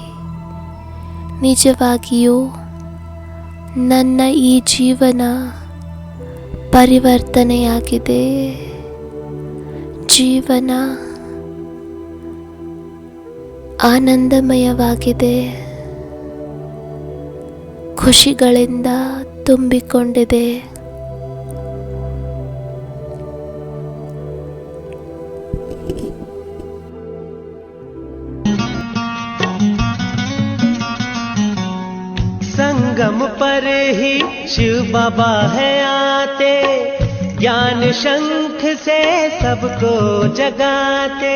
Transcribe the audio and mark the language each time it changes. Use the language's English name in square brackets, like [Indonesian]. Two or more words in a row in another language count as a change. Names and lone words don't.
[Kannada] ನಿಜವಾಗಿಯೂ ನನ್ನ ಈ ಜೀವನ ಪರಿವರ್ತನೆಯಾಗಿದೆ. ಜೀವನ ಆನಂದಮಯವಾಗಿದೆ, ಖುಷಿಗಳಿಂದ ತುಂಬಿಕೊಂಡಿದೆ. [Hindi] संगम पर ही शिव बाबा है आते, ज्ञान शंख से सबको जगाते।